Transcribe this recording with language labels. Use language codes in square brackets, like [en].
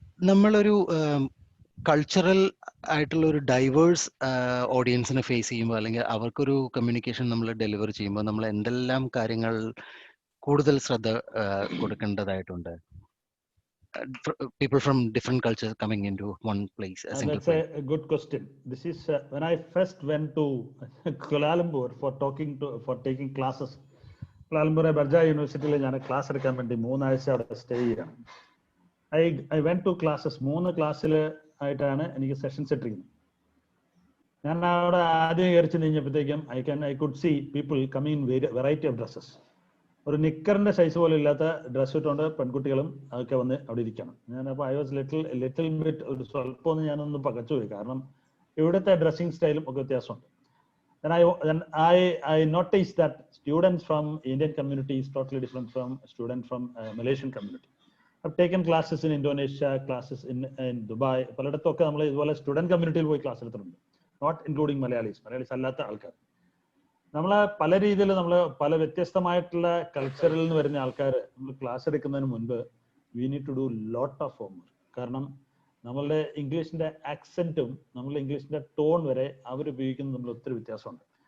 [ml] നമ്മളൊരു കൾച്ചറൽ ആയിട്ടുള്ള ഒരു ഡൈവേഴ്സ് ഓഡിയൻസിനെ ഫേസ് ചെയ്യുമ്പോൾ അല്ലെങ്കിൽ അവർക്കൊരു കമ്മ്യൂണിക്കേഷൻ നമ്മൾ ഡെലിവർ ചെയ്യുമ്പോൾ നമ്മൾ എന്തെല്ലാം കാര്യങ്ങൾ കൂടുതൽ ശ്രദ്ധ കൊടുക്കേണ്ടതായിട്ടുണ്ട്? [en] People from different cultures coming into one place. That's a good question. This is when I first went to Kuala Lumpur for taking classes. [ml] Kuala Lumpur Barjah University ഞാൻ ക്ലാസ് എടുക്കാൻ വേണ്ടി 3 ആഴ്ച അവിടെ സ്റ്റേ ചെയ്യണം. [en] I went to classes. [ml] 3 ക്ലാസ്സിൽ ആയിട്ടാണ് എനിക്ക് sessions ഇട്ടിരിക്കുന്നത്. ഞാൻ അവിടെ ആദ്യം കയറിച്ച് കഴിഞ്ഞപ്പോഴത്തേക്കും [en] I could see people coming in variety of dresses. [ml] ഒരു നിക്കറിന്റെ സൈസ് പോലും ഇല്ലാത്ത ഡ്രസ്സ് ഇട്ടുകൊണ്ട് പെൺകുട്ടികളും അതൊക്കെ വന്ന് അവിടെ ഇരിക്കണം. ഞാനപ്പോൾ [en] I was little bit [ml] ഒരു സ്വല്പം ഒന്ന് ഞാനൊന്ന് പകച്ചുപോയി, കാരണം ഇവിടുത്തെ ഡ്രസ്സിങ് സ്റ്റൈലും ഒക്കെ വ്യത്യാസമുണ്ട്. [en] Then I noticed that students from Indian community is totally different from students from Malaysian community. I've taken classes in Indonesia, classes in Dubai. [ml] പലയിടത്തൊക്കെ നമ്മൾ ഇതുപോലെ സ്റ്റുഡന്റ് കമ്മ്യൂണിറ്റിയിൽ പോയി ക്ലാസ് എടുത്തിട്ടുണ്ട്, [en] not including [ml] മലയാളീസ് അല്ലാത്ത ആൾക്കാർ. നമ്മൾ പല രീതിയിൽ നമ്മൾ പല വ്യത്യസ്തമായിട്ടുള്ള കൾച്ചറിൽ നിന്ന് വരുന്ന ആൾക്കാർ നമ്മൾ ക്ലാസ് എടുക്കുന്നതിന് മുൻപ് [en] We need to do lot of homework. [ml] കാരണം നമ്മളുടെ ഇംഗ്ലീഷിന്റെ ആക്സെന്റും നമ്മളുടെ ഇംഗ്ലീഷിന്റെ ടോൺ വരെ അവർ ഉപയോഗിക്കുന്നത് നമ്മൾ ഒത്തിരി വ്യത്യാസമുണ്ട്.